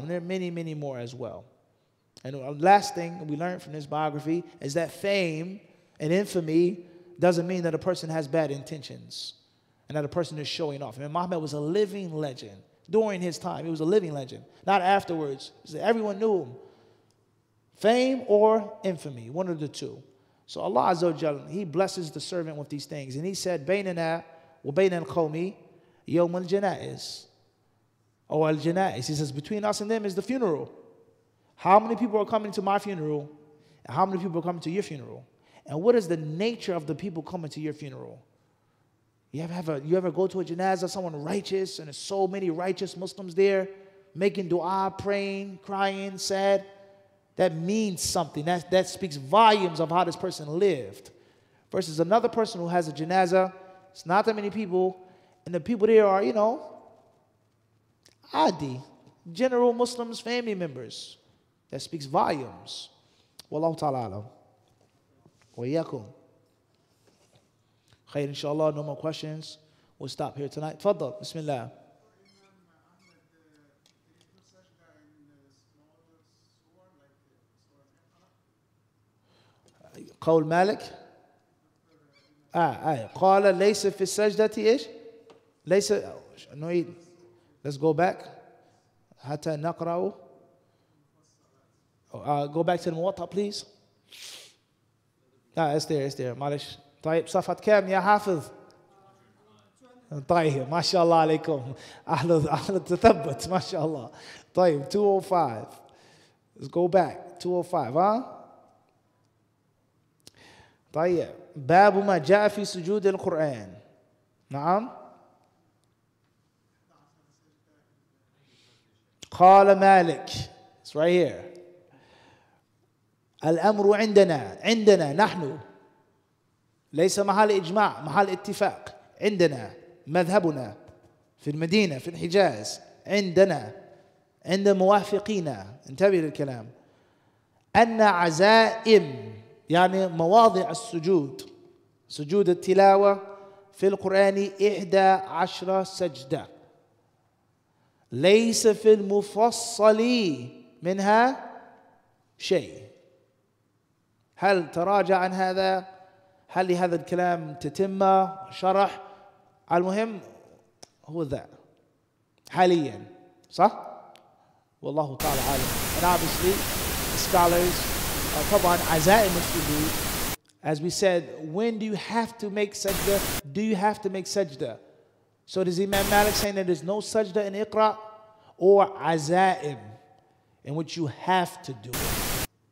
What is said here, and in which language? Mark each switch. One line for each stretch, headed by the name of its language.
English: And there are many, many more as well. And the last thing we learned from this biography is that fame and infamy doesn't mean that a person has bad intentions and that a person is showing off. And Muhammad was a living legend. During his time, he was a living legend. Not afterwards. Everyone knew him. Fame or infamy, one of the two. So Allah Azza wa Jalla, He blesses the servant with these things. And He said,
Arabic: بَيْنَنَا وَبَيْنَ الْقَوْمِ يَوْمَ الْجَنَائِزِ.
English: Or al-janais. He says, between us and them is the funeral. How many people are coming to my funeral? And how many people are coming to your funeral? And what is the nature of the people coming to your funeral? You ever go to a janazah, someone righteous, and there's so many righteous Muslims there, making dua, praying, crying, sad? That means something. That speaks volumes of how this person lived. Versus another person who has a janazah, it's not that many people, and the people there are, adi. general Muslims, family members. That speaks volumes. Wallahu ta'ala alam. Wa iyyakum. Khair, inshallah, no more questions. We'll stop here tonight. Tfaddal, bismillah.
Arabic: قول مالك قال ليس في السجدة إيش ليس نعيد.
English: Let's go back
Arabic: حتى نقرأ.
English: Go back to the Muwatta, please. It's there معلش.
Arabic: طيب صفحة كام يا حافظ؟ طيب ما شاء الله عليكم، أهل التثبت ما شاء الله. طيب 205.
English: Let's go back 205 ها.
Arabic: طيب باب ما جاء في سجود القرآن. نعم.
English: قال مالك. It's right here.
Arabic: الأمر عندنا نحن، ليس محل إجماع، محل اتفاق. عندنا مذهبنا في المدينة في الحجاز، عندنا عند موافقين، انتبه للكلام، أن عزائم يعني مواضع السجود، سجود التلاوة في القرآن 11 سجدة، ليس في المفصل منها شيء. هل تراجع عن هذا؟ هل لهذا الكلام تتمة شرح؟ المهم هو ذا حاليا، صح؟ والله تعالى عالم.
English: And obviously scholars
Arabic: طبعا عزائم السجود.
English: As we said, when do you have to make sajda? Do you have to make sajda? So does Imam Malik saying that there's no sajda in Iqra, or azaim in which you have to do it?